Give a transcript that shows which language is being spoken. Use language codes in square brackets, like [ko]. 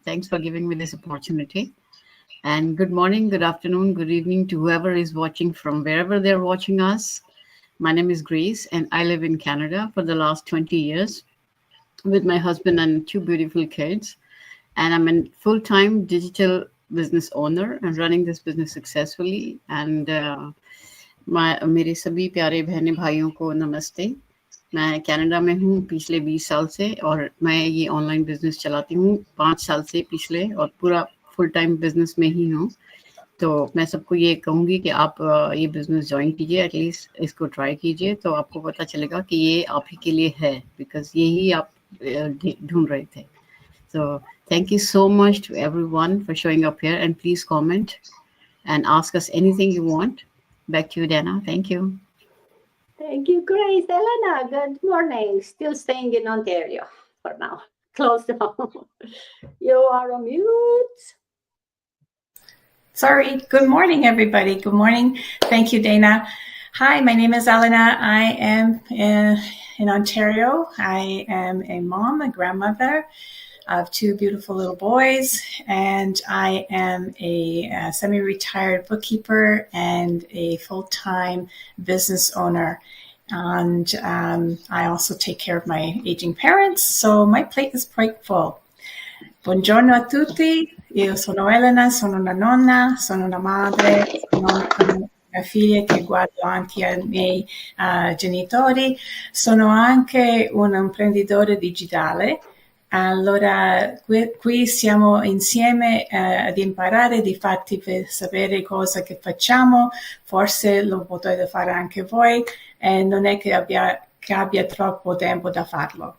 [en] Thanks for giving me this opportunity. And good morning, good afternoon, good evening to whoever is watching from wherever they're watching us. My name is Grace, and I live in Canada for the last 20 years with my husband and two beautiful kids. And I'm a full-time digital business owner and running this business successfully. [hi] And मेरे सभी प्यारे बहने भाइयों को नमस्ते. मैं Canada में हूँ पिछले 20 साल से और मैं ये ऑनलाइन बिजनेस चलाती हूँ 5 साल से पिछले और पूरा फुल टाइम बिजनेस में ही हूँ. तो मैं सबको ये कहूँगी कि आप ये बिजनेस ज्वाइन कीजिए, एटलीस्ट इसको ट्राई कीजिए, तो आपको पता चलेगा कि ये आप ही के लिए है, बिकॉज यही आप ढूंढ रहे थे. [en] So thank you so much to everyone for showing up here, and please comment and ask us anything you want. Back to you, Dana. Thank you. Thank you, Grace. Elena, good morning. Still staying in Ontario for now. Close to home. You are on mute. Sorry. Good morning, everybody. Good morning. Thank you, Dana. Hi, my name is Elena. I am in Ontario. I am a mom, a grandmother of two beautiful little boys, and I am a semi-retired bookkeeper and a full-time business owner. And I also take care of my aging parents, so my plate is quite full. [it] Buongiorno a tutti, io sono Elena, sono una nonna, sono una madre, sono una figlia che guardo anche ai miei genitori, sono anche un imprenditore digitale. Allora, qui siamo insieme ad imparare, difatti per sapere cosa che facciamo, forse lo potete fare anche voi, e non è che abbia troppo tempo da farlo.